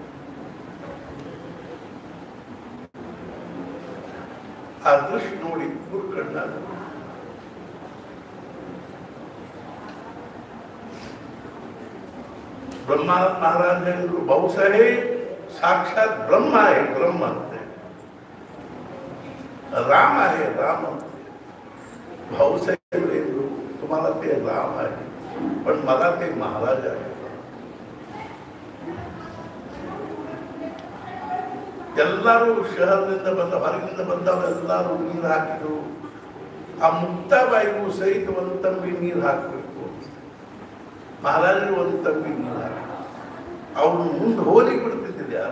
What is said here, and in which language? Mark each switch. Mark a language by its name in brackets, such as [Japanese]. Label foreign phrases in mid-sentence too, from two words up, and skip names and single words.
[Kannada] ಆ ದೃಶ್ಯ ನೋಡಿ ಕಣ್ಣಾಗ ಬ್ರಹ್ಮಾನಂದ ಮಹಾರಾಜ ಹೇಳಿದ್ರು, ಬಹುಸಾಹೇಬ್ ಸಾಕ್ಷಾತ್ ಬ್ರಹ್ಮ [Hindi] है ब्रह्म [Kannada] अंते, [Hindi] राम है राम [Kannada] अंते. [Marathi] भाऊसाहेब ಹೇಳಿದ್ರು, तुम्हाला ते राम आहे पण मला ते महाराज आहे. [Kannada] ಎಲ್ಲರೂ ಶಹರದಿಂದ ಬಂದ ಹೊರಗಿಂದ ಬಂದವರು ಎಲ್ಲರೂ ನೀರು ಹಾಕಿದ್ರು. ಆ ಮುಕ್ತಾಬಾಯಿಗೂ ಸಹಿತ ಒಂದು ತಂಬಿ ನೀರು ಹಾಕಬೇಕು. ಮಹಾರಾಜರು ಒಂದು ತಂಬಿ ನೀರು ಹಾಕಿ ಅವ್ರು ಮುಂದೆ ಹೋಗಿ ಬಿಡ್ತಿದ್ದಿಲ್ಲ ಯಾರು.